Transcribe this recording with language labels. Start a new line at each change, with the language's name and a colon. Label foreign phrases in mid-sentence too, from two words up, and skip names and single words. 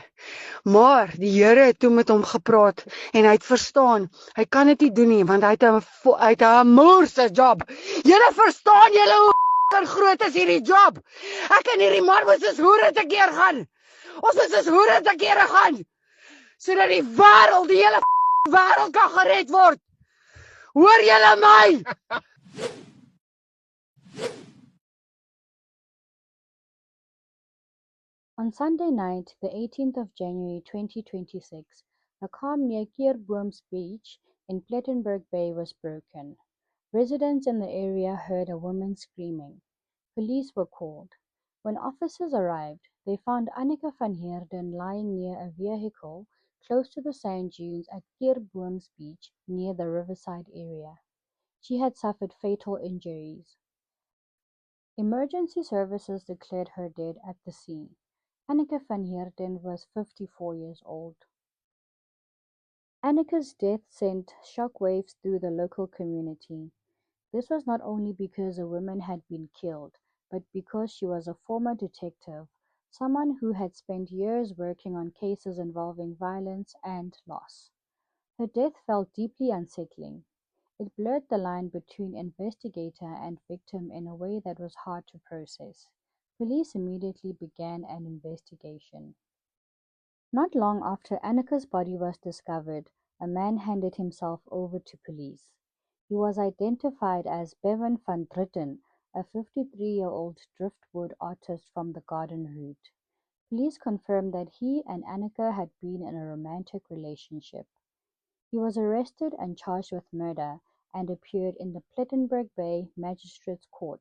Afrikaans: Maar die Here het toe met hom gepraat en hy het verstaan, hy kan dit nie doen nie want hy het 'n moerse job. Julle verstaan julle hoe groot is hierdie job? Ek en hierdie man moet soos hoere te keer gaan. Ons moet soos hoere te kere gaan sodat die wêreld, die hele wêreld kan gered word. Hoor julle my?
English: On Sunday night, the 18th of January 2026, the calm near Keerbooms Beach in Plettenberg Bay was broken. Residents in the area heard a woman screaming. Police were called. When officers arrived, they found Annika van Heerden lying near a vehicle close to the sand dunes at Keerbooms Beach near the riverside area. She had suffered fatal injuries. Emergency services declared her dead at the scene. Annika van Heerden was 54 years old. Annika's death sent shockwaves through the local community. This was not only because a woman had been killed, but because she was a former detective, someone who had spent years working on cases involving violence and loss. Her death felt deeply unsettling. It blurred the line between investigator and victim in a way that was hard to process. Police immediately began an investigation. Not long after Annika's body was discovered, a man handed himself over to police. He was identified as Bevan van Dritten, a 53-year-old driftwood artist from the Garden Route. Police confirmed that he and Annika had been in a romantic relationship. He was arrested and charged with murder and appeared in the Plettenberg Bay Magistrates Court.